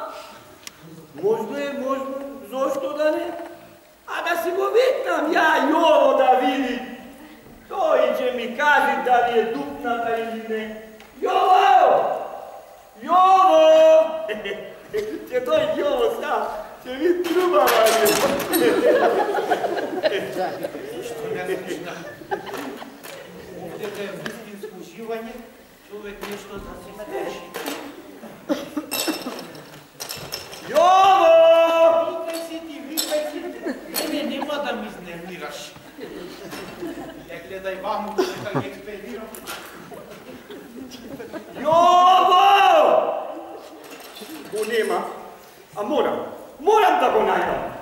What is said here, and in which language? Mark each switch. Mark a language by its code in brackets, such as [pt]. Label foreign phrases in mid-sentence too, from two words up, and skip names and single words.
[mk] Можно е, можно. Зошто да не? А да си го викнам ја Јово да види. Тој ќе ми каже дали е дупната или не. Јово! Јово! Ќе тој Јово сега, ќе ви трубава. Што не слушна. [bs] Ovdje da je istinsko uživanje, čovjek nešto da se steši. [mk] Јоvo! Викай си ти, мене нема да ми изнервираш. Не гледай ваму, дека ги експерирам. Јово! Го нема, а морам да го најдам.